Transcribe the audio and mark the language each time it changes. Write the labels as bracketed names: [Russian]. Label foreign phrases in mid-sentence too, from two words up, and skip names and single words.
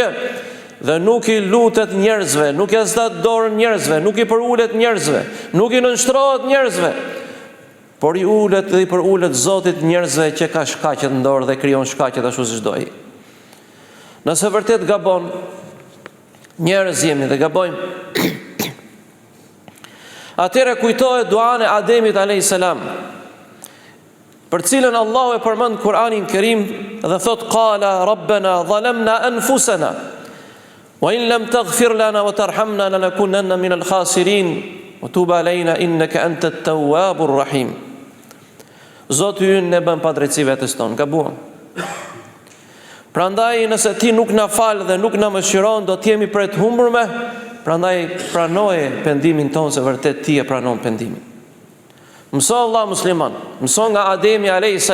[Albanian] Dhe nuk I lutet njerëzve, nuk I zdat dorën njerëzve, nuk I përulet njerëzve, nuk I nënshtrohet njerëzve, por I ulet dhe I përulet Zotit njerëzve që ka shkaqet në dorë dhe krijon shkaqet ashtu siç do ai. Nëse vërtet gabon, njerëz jemi dhe gabojmë, atëre kujtohet duan e Ademit a.s. për cilën Allahu e përmend Kur'anin Kerim dhe thot [Arabic] قال ربنا ظلمنا أنفسنا وإن لم تغفر لنا وترحمنا لنكونن من الخاسرين وتب علينا إنك أنت التواب الرحيم. [Albanian] Zoti ynë ne bën padrejtësi vetes tonë, gabuam. Prandaj nëse ti nuk na fal dhe nuk na mëshiron, do të jemi për të humbur. Prandaj pranoje pendimin tonë se vërtet ti e pranon pendimin. Mëso Allah musliman, mëso nga Ademi a.s.